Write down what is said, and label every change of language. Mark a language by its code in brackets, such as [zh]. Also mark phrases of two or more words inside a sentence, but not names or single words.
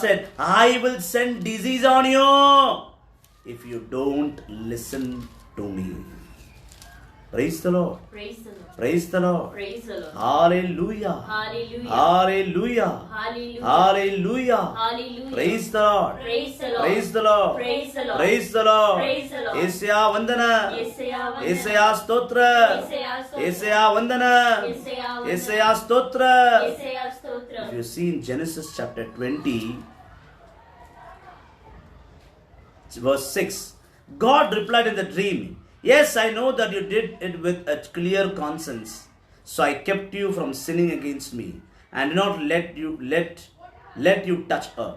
[en] said, I will send disease on you if you don't listen to me. Praise the Lord. Praise the Lord. Praise the Lord. Praise the Lord. Hallelujah. Hallelujah. Hallelujah. Hallelujah. Hallelujah. Hallelujah. Praise the Lord. Praise the Lord. Praise the Lord. Praise the Lord. Praise the Lord. Praise the Lord. [te] యేసయ్య వందన. యేసయ్య వందన. యేసయ్య స్తోత్ర. యేసయ్య స్తోత్ర. యేసయ్య వందన. యేసయ్య వందన. యేసయ్య స్తోత్ర. యేసయ్య స్తోత్ర. [en] If you see in Genesis chapter 20, verse 6, God replied in the dream, yes, I know that you did it with a clear conscience. So I kept you from sinning against me and did not let you touch her.